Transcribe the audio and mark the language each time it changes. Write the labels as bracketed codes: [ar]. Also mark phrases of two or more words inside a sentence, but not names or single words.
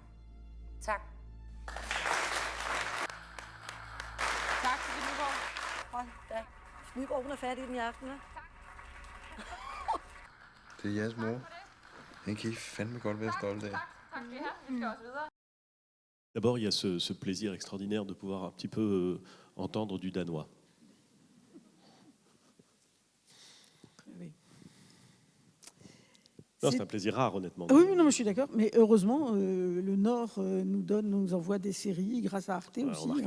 [da] Tak. Tak til Nyborg. Hold da. Nyborg, hun er færdig den i aften, hva'? Det er jeres mor. Den kan I fandme godt være stolte af. Tak skal I have. Vi skal også videre. [fr] D'abord, il y a ce plaisir extraordinaire de pouvoir un petit peu entendre du danois. Oui. Non, c'est un plaisir rare, honnêtement. Oui, non, je suis d'accord. Mais heureusement, le Nord nous envoie des séries grâce à Arte aussi.